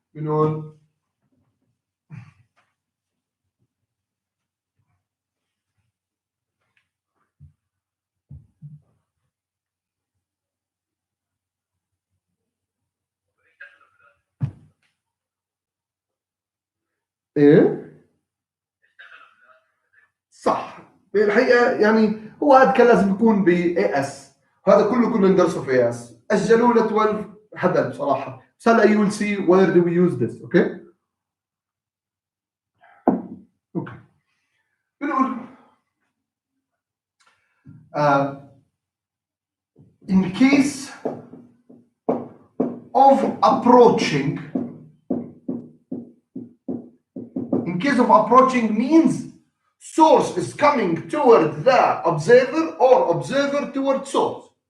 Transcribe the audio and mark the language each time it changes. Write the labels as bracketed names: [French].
[English] You know, [Arabic] ايه صح. الحقيقه يعني هو هذا كان لازم يكون ب اس، هذا كله كنا ندرسه في اس. اجلوه ل 12 هبل بصراحه، بس هلا [English] you will see where do we use this. [Arabic] اوكي اوكي بنقول [English] in case of approaching, in case of approaching means source is coming toward the observer or observer toward source.